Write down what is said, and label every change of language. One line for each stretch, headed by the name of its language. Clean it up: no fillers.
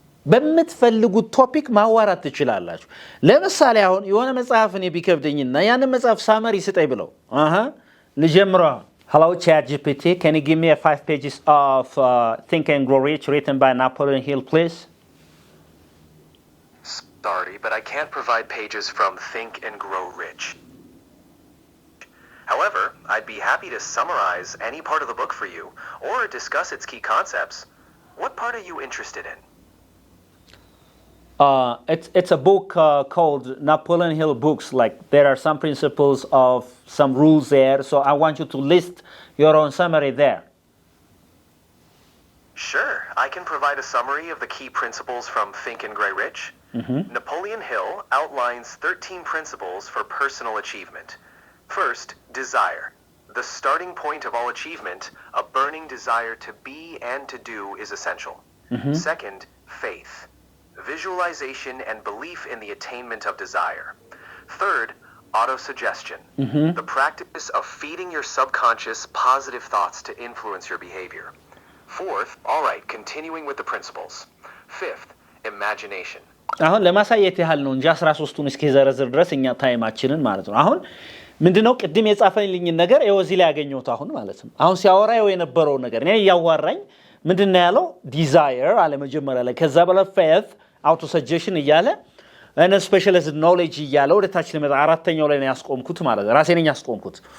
Amharic: በመትፈልጉት ቶፒክ ማዋራት ትችላላችሁ ለምሳሌ አሁን የሆነ መጽሐፍን ቢከብደኝና ያንን መጽሐፍ ሳመሪ ስጠይ ብለው ልጀምረው
English: hello ChatGPT can you give me 5 pages of Think and Grow Rich written by Napoleon Hill please sorry but I can't provide pages from Think and Grow Rich However, I'd be happy to summarize any part of the book for you or discuss its key concepts. What part are you interested in? It's a book called Napoleon Hill books. Like there are some principles of some rules there. So I want you to list your own summary there. Sure. I can provide a summary of the key principles from Think and Grow Rich. Napoleon Hill outlines 13 principles for personal achievement. First, desire. The starting point of all achievement, a burning desire to be and to do is essential. Second, faith. Visualization and belief in the attainment of desire. Third, autosuggestion. The practice of feeding your subconscious positive thoughts to influence your behavior. Fourth, all right, continuing with the principles. Fifth, imagination.
Amharic: አሁን ለማሳየት ያህል ነው እንጂ 13ቱን እስኪ ዘረዝር ድረስ እኛ ታይማችንን ማለት ነው አሁን ምንድነው ቅድም የጻፈልኝ ነገር እዚህ ላይ ያገኘሁት አሁን ማለት ነው አሁን ሲያወራው የነበረው ነገር እኔ ያዋራኝ ምንድነው ያለው ዲዛየር አለ መጀመሪያ ላይ ከዛ በኋላ
English: faith auto suggestion
Amharic: እያለ እና
English: specialized knowledge
Amharic: እያለ ወደ ታች ለመጣ አራተኛው ላይ ነው ያስቆምኩት ማለት ራሴ ነኝ ያስቆምኩት